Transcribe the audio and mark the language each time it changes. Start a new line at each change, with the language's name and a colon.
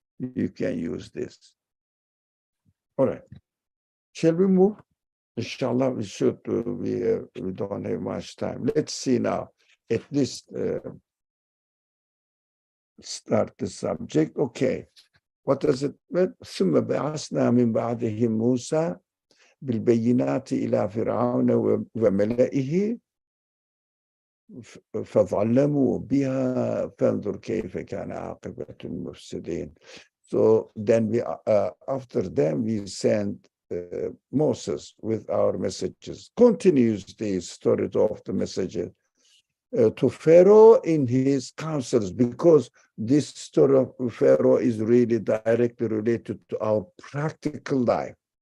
English: You can use this. All right. Shall we move? Inshallah, we should. We don't have much time. Let's see now. At least start the subject. Okay. What does it mean?
Arabic: ثم بعثنا من بعدهم موسى بالبينات إلى فرعون وملئه فظلموا بها فانظر كيف كان عاقبة المفسدين.
English: So then after them we sent Moses with our messages. Continues the story of the messages to Pharaoh in his councils, because this story of Pharaoh is really directly related to our practical life.